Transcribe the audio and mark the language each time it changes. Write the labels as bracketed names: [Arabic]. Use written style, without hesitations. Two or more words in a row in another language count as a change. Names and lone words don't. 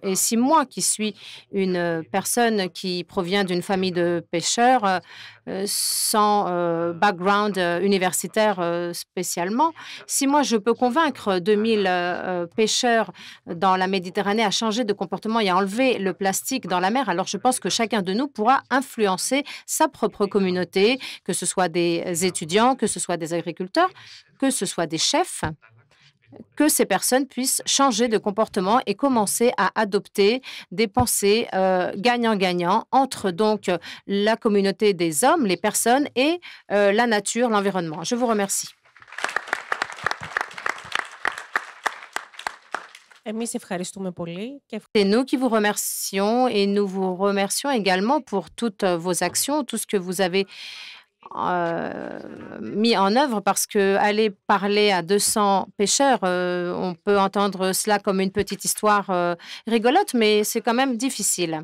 [French] Et si moi, qui suis une personne qui provient d'une famille de pêcheurs, sans [English] background universitaire [French] spécialement, si moi je peux convaincre 2000 pêcheurs dans la Méditerranée à changer de comportement et à enlever le plastique dans la mer, alors je pense que chacun de nous pourra influencer sa propre communauté, que ce soit des étudiants, que ce soit des agriculteurs, que ce soit des chefs, que ces personnes puissent changer de comportement et commencer à adopter des pensées gagnant-gagnant entre donc la communauté des hommes, les personnes et la nature, l'environnement. Je vous remercie. [Greek] Εμείς ευχαριστούμε πολύ και [French] C'est nous qui vous remercions et nous vous remercions également pour toutes vos actions, tout ce que vous avez mis en œuvre parce que aller parler à 200 pêcheurs, on peut entendre cela comme une petite histoire rigolote, mais c'est quand même difficile.